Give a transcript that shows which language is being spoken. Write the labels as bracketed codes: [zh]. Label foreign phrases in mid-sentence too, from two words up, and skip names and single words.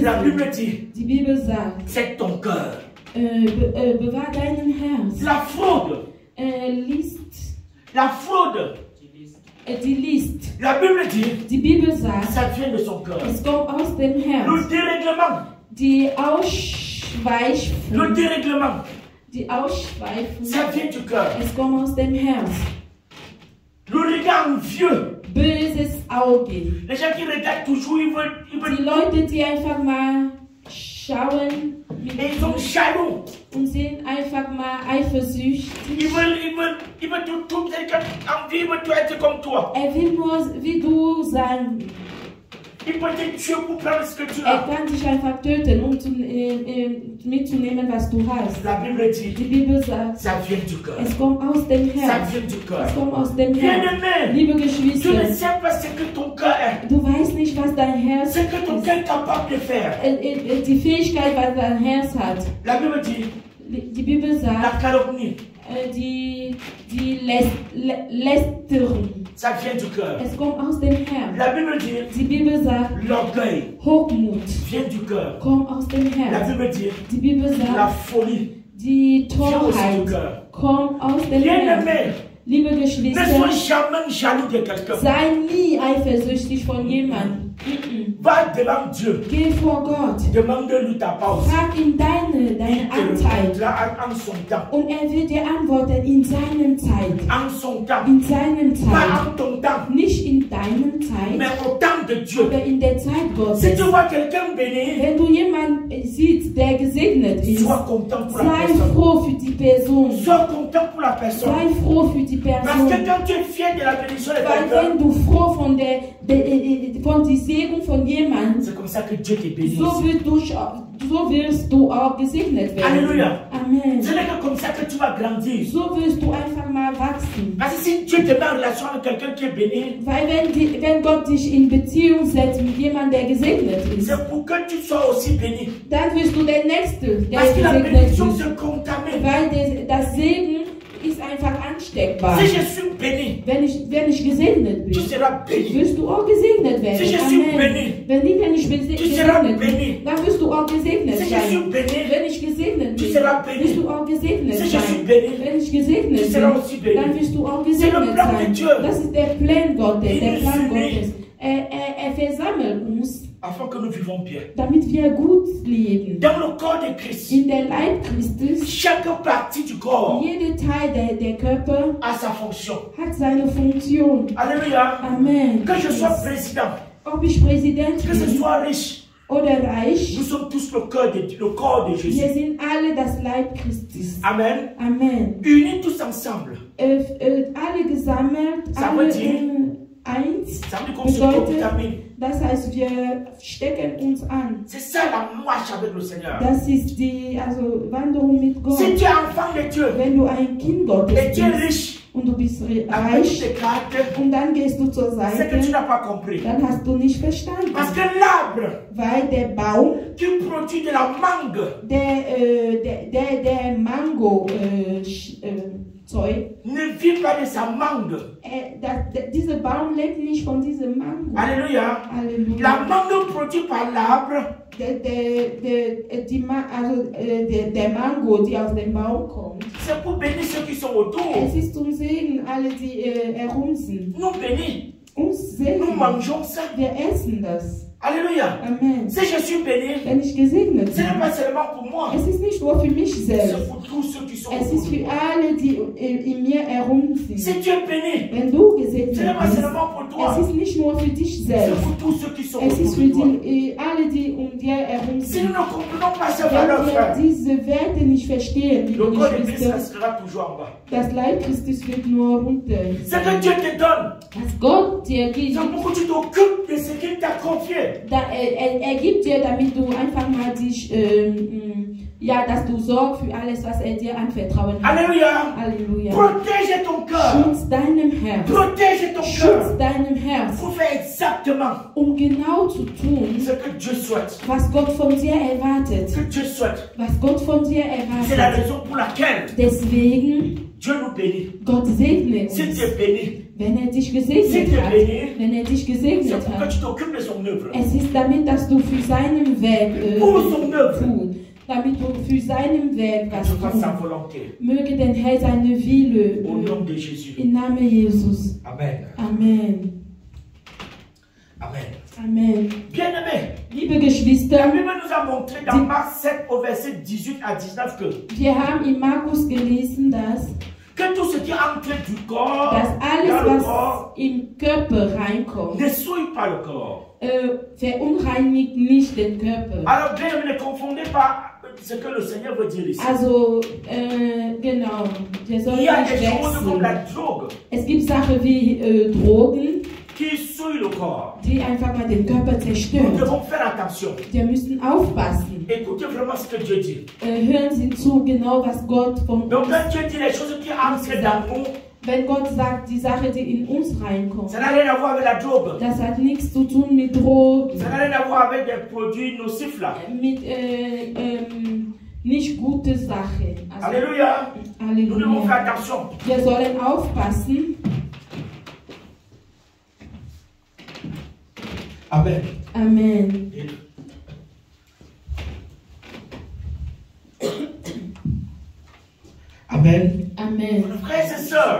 [fr] La Bible dit, [de] Die Bibel sagt, [fr] c'est ton cœur. [de] bewahr deinen Herz. [fr] La fraude. [de] List. [fr] La fraude. [de] Die List. [fr] La Bible dit, [de] Die Bibel sagt, [fr] ça vient de son cœur. [de] es kommt aus dem Herz. [fr] Le dérèglement. [de] Die Ausschweifung. [fr] Le dérèglement. [de] Die Ausschweifung. [fr] Ça vient du cœur. [de] Es kommt aus dem Herz. [fr] Le regard envieux. [de] Böses Auge. [fr] Les gens qui regardent toujours, ils [de] Die [fr] veulent [de] Leute, die einfach mal schauen [fr] et ils sont jaloux. [de] und sind einfach mal eifersüchtig. [fr] Ils veulent tout quelqu'un envie, ils veulent tout être comme toi. [de] Will nur wie du sein. [fr] Ils peuvent te tuer pour prendre ce que tu as. [de] Kann dich einfach töten, um mitzunehmen, was du hast. [fr] La Bible dit, [de] Die Bibel sagt, [fr] ça vient du cœur. [de] es kommt aus dem [fr] Ça [de] Herz. [fr] vient du cœur. [de] Es kommt aus dem Herz. [fr] Bien-aimé, [de] Liebe [fr] tu ne [de] Geschwister, [fr] sais pas ce que ton cœur est. [de] du weißt nicht, was dein Herz [fr] Ce que ton cœur est capable de faire. [de] die Fähigkeit, was dein Herz hat. [fr] La Bible dit, [de] Die Bibel [fr] la [de] sagt, [fr] calomnie, [de] die Lästerung. [fr] ça vient du cœur. [de] Es kommt aus dem Herz. [fr] La Bible dit, [de] Die Bibel sagt, [fr] l'orgueil [de] Hochmut [fr] vient du cœur. [de] kommt aus dem [fr] La [de] Herz. [fr] Bible dit, [de] Die Bibel [fr] la [de] sagt, [fr] folie [de] die [fr] vient aussi du [de] Torheit [fr] cœur. [de] kommt aus dem Herz. [fr] Bien-aimé, [de] Liebe [fr] ne [de] Geschwister, [fr] sois jamais jaloux de quelqu'un. [de] sei nie eifersüchtig von jemandem. [fr] Va devant Dieu. [de] Geh vor Gott. [fr] Demande-lui ta pause. [de] Frag ihm deine [fr] Il te [de] Anteil. [fr] répondra en son temps. [de] Und wird dir antworten in seinem Zeit. [fr] En son temps. [de] In seinem Zeit. [fr] Pas en ton temps, [de] Nicht in deinem Zeit, [fr] mais au temps de Dieu. [de] oder in der Zeit Gottes. [fr] Si tu vois quelqu'un béni, [de] Wenn du jemanden siehst, der gesegnet ist, [fr] sois content pour la [de] sei [fr] personne. [de] froh für die Person. [fr] Sois content pour la personne. [de] Sei froh für die [fr] Parce [de] Person. [fr] que quand tu es fier de la bénédiction de [de] Weil [fr] quelqu'un, [de] wenn du froh von der Segen von jemandem, [fr] c'est comme ça que Dieu te bénit. [de] so wirst du auch gesegnet werden. [fr] Alléluia. [de] Amen. [fr] Ce n'est que comme ça que tu vas grandir. [de] So wirst du einfach mal wachsen. [fr] Parce que si Dieu te met en relation avec quelqu'un qui est béni, [de] Weil wenn Gott dich in Beziehung setzt mit jemandem, der gesegnet ist, [fr] c'est pour que tu sois aussi béni. [de] dann wirst du der Nächste, der [fr] Parce que la [de] gesegnet [fr] bénédiction [de] ist. [fr] se contamine. [de] Weil das Segen ist einfach ansteckbar. [fr] Si je suis béni, [de] Wenn ich gesegnet [fr] tu [de] bin, [fr] seras béni. [de] wirst du auch gesegnet werden. [fr] Si je suis [de] Amen. [fr] béni, [de] Wenn ich [fr] tu seras [de] gesegnet [fr] béni. [de] bin, dann wirst du auch gesegnet [fr] Si je suis [de] sein. [fr] béni, [de] Wenn ich gesegnet [fr] tu [de] bin, [fr] seras béni. [de] wirst du auch gesegnet [fr] Si je suis [de] sein. [fr] béni, [de] Wenn ich gesegnet [fr] tu seras [de] bin, [fr] aussi béni. [de] dann wirst du auch [fr] C'est le [de] gesegnet [fr] plan de [de] sein. [fr] Dieu. [de] Das ist der Plan Gottes, [fr] Il [de] der [fr] nous [de] Plan [fr] unit. [de] Gottes. Er versammelt uns, [fr] afin que nous vivons bien. [de] damit wir gut leben. [fr] Dans le corps de Christ, [de] In der Leib Christus, [fr] chaque partie du corps [de] jeder Teil der Körper [fr] a sa fonction. [de] hat seine Funktion. [fr] Alléluia. [de] Amen. [fr] Que je sois président, [de] Ob ich Präsident [fr] que je [de] bin [fr] sois riche, [de] oder reich, [fr] nous sommes tous le corps de [de] wir [fr] Jésus. [de] sind alle das Leib Christus. [fr] Amen. [de] Amen. [fr] Unis tous ensemble. [de] Alle gesammelt, [fr] Ça [de] alle [fr] veut dire- [de] eins. [fr] Ça veut dire qu'on se [de] Bedeutet, [fr] contamine. [de] das heißt, wir stecken uns an. [fr] C'est ça la marche avec le Seigneur. [de] Das ist die Wanderung mit Gott. [fr] Si tu es enfant de Dieu [de] Wenn du ein Kind Gottes [fr] et tu es [de] bist [fr] riche, [de] und du bist [fr] après tu [de] reich [fr] t'écartes, [de] und dann gehst du zur [fr] c'est que tu [de] Seite, [fr] n'as pas compris. [de] dann hast du nicht verstanden. [fr] Parce que l'arbre [de] Weil der Baum, [fr] qui produit de la mangue, [de] der Mango Zeug. [fr] ne vit pas de sa mangue. [de] Dieser Baum lebt nicht von diesem Mango. [fr] Alléluia. [de] Halleluja. [fr] La mangue produite par l'arbre, [de] Der Mango, die aus dem Baum kommt. [fr] c'est pour bénir ceux qui sont autour. [de] Es ist zum Segen alle, die herum sind. [fr] Nous bénis, [de] Uns [fr] nous [de] segnen. [fr] mangeons ça. [de] Wir essen das. [fr] Alléluia. [de] Amen. [fr] Si je suis béni, [de] Wenn ich gesegnet [fr] ce n'est [de] bin, [fr] pas seulement pour moi, [de] es ist nicht nur für mich [fr] c'est [de] selbst. [fr] pour tous ceux qui sont [de] Es [fr] autour [de] ist [fr] de [de] für [fr] moi. [de] alle, die in mir herum [fr] Si [de] sind. [fr] tu es béni, [de] Wenn du [fr] ce [de] gesegnet [fr] n'est pas [de] bist, [fr] seulement pour toi, [de] es ist nicht nur für dich [fr] c'est [de] selbst. [fr] pour tous ceux qui sont [de] Es [fr] autour [de] ist [fr] de [de] für [fr] toi. [de] alle, die um dir herum [fr] Si nous [de] sind. [fr] ne comprenons pas ces valeurs, [de] Wenn [fr] frère, [de] wir diese Werte nicht verstehen, [fr] le [de] liebe [fr] corps de Christ [de] Geschwister, [fr] restera toujours en bas. [de] das Leib Christus wird nur runter. [fr] Ce que Dieu te donne, [de] Was Gott dir gibt, [fr] c'est pour que tu t'occupes de ce qu'il t'a confié. [de] er gibt dir, damit du einfach mal dich, ja, dass du sorgst für alles, was er dir anvertrauen hat. [fr] Alléluia. [de] Halleluja. [fr] Protège ton cœur. [de] Schutz deinem Herz. [fr] Protège ton [de] Schutz [fr] cœur. [de] deinem Herz, [fr] Pour faire exactement [de] genau zu tun, [fr] ce que Dieu souhaite. [de] was Gott von dir erwartet. [fr] Ce que Dieu souhaite. [de] Was Gott von dir [fr] C'est la [de] erwartet. [fr] raison pour laquelle [de] Deswegen, [fr] Dieu nous bénit. [de] Gott segne [fr] Si [de] uns. [fr] tu es béni, [de] Wenn er dich gesegnet hat, wenn er dich [fr] c'est [de] gesegnet [fr] pour que [de] hat, [fr] tu t'occupes de son œuvre. [de] es ist damit, dass du für seinen Werk [fr] Pour son œuvre. [de] tun, damit du für seinen Werk [fr] Que [de] was [fr] tu fasses sa [de] tun. [fr] volonté. [de] Möge den Herr seine Wille [fr] Au nom de Jésus. [de] im Namen Jesus. [fr] Amen. [de] Amen. [fr] Amen. [de] Amen. [fr] Bien-aimés, [de] Liebe [fr] la [de] Geschwister, [fr] Bible nous a montré dans Marc 7 au verset 18 à 19 [de] wir haben in Markus gelesen, dass [fr] tout ce qui entre du corps [de] alles, [fr] dans le [de] was [fr] corps [de] im Körper reinkommt, [fr] ne souille pas le corps. [de] verunreinigt nicht den Körper. [fr] Alors bien, ne confondez pas ce que le Seigneur veut dire ici. [de] Also, genau, wir sollen [fr] Il y a [de] nicht [fr] des choses comme la [de] wechseln. [fr] drogue [de] Es gibt Sachen wie Drogen, [fr] qui souillent le corps. [de] die einfach mal den Körper [fr] Nous [de] zerstören. [fr] devons faire attention. [de] Wir müssen aufpassen. [fr] Écoutez vraiment ce que Dieu dit. [de] Hören Sie zu, genau was Gott von [fr] Donc [de] uns, [fr] quand Dieu dit les choses qui entrent dans nous, [de] wenn Gott sagt, die Sache, die in uns reinkommt, [fr] ça n'a rien à voir avec la drogue. [de] das hat nichts zu tun mit Drogen, [fr] Ça n'a rien à voir avec des produits nocifs là. [de] mit nicht gute Sache. Also, [fr] Alléluia. Nous devons faire [de] Halleluja. [fr] attention. [de] Wir sollen aufpassen. [fr] Amen. [de] Amen. [fr] Amen. [de] Amen. [fr] Frères et sœurs,